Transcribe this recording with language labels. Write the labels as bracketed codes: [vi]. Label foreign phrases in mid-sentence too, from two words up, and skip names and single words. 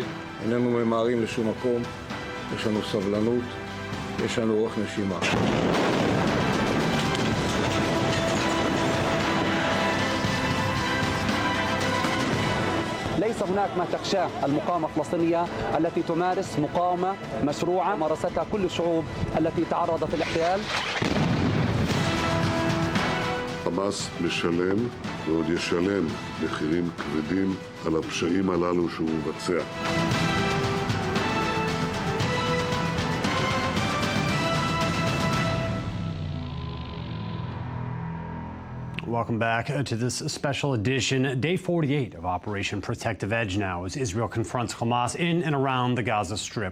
[he] איננו ממהרים לשום מקום, יש לנו סבלנות, יש לנו אורך נשימה. [ar] ليس هناك ما تخشاه المقاومة الفلسطينية التي تمارس مقاومة مشروعة مارستها كل الشعوب التي تعرضت للاحتلال. [he] חמאס משלם ועוד ישלם מחירים כבדים על הפשעים הללו שהוא מבצע. [en] Welcome back to this special edition, day 48 of Operation Protective Edge now, as Israel confronts Hamas in and around the Gaza Strip.